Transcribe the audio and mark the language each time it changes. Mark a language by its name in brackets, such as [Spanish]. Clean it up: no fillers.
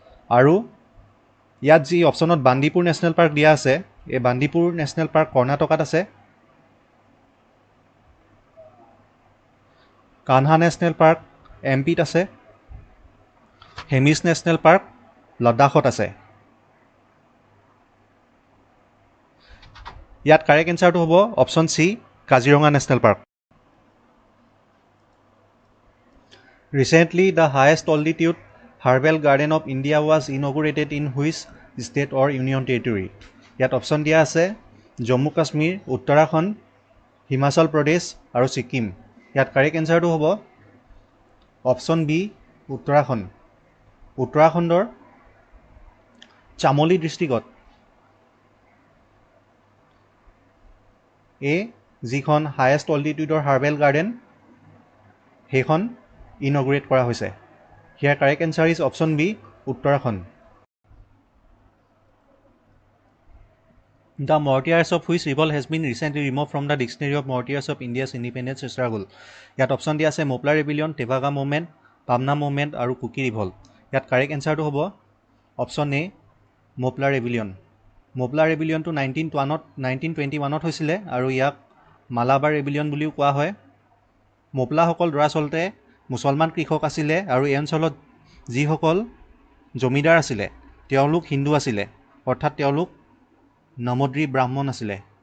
[Assamese] আৰু ইয়াত যি অপশ্যনত বান্দিপুৰ নেশ্যনেল পাৰ্ক দিয়া আছে, এই বান্দিপুৰ নেশ্যনেল পাৰ্ক কৰ্ণাটকাত আছে, কানহা নেশ্যনেল পাৰ্ক এমপিত আছে, হেমিছ নেশ্যনেল পাৰ্ক লাডাখত আছে। ইয়াত কাৰেক্ট এনচাৰটো হ'ব option C Kaziranga national park. [English] Recently, the highest altitude herbal garden of India was inaugurated in which state or union territory? [Assamese] ইয়াত অপশ্যন দিয়া আছে জম্মু কাশ্মীৰ, উত্তৰাখণ্ড, হিমাচল প্ৰদেশ আৰু ছিকিম। ইয়াত কাৰেক্ট এনচাৰটো হ'ব অপশ্যন বি উত্তৰাখণ্ড। উত্তৰাখণ্ডৰ চামোলি ডিষ্ট্ৰিক্টত এই যিখন হায়েষ্ট অল্টিটিউডৰ হাৰ্বেল গাৰ্ডেন সেইখন ইনগ্ৰেট কৰা হৈছে। [English] Here correct answer is option B Uttarakhand. The martyrs of which revolt has been recently removed from the dictionary of martyrs of India's independence struggle? [Assamese] ইয়াত অপশ্যন দিয়া আছে মোপলা ৰেবিলিয়ন, টেভাগা মুভমেণ্ট, পাবনা মুভমেণ্ট আৰু কুকি ৰিভল্ট। ইয়াত কাৰেক্ট এনচাৰটো হ'ব option A Moplah ৰেবিলিয়ন। Moplah ৰেবিলিয়নটো 1921ত হৈছিলে আৰু ইয়াক মালাবাৰ ৰেবিলিয়ন বুলিও কোৱা হয়। মোপলাসকল দৰাচলতে মুছলমান কৃষক আছিলে আৰু এই অঞ্চলত যিসকল জমিদাৰ আছিলে তেওঁলোক হিন্দু আছিলে, অৰ্থাৎ তেওঁলোক নমদ্ৰী ব্ৰাহ্মণ আছিলে।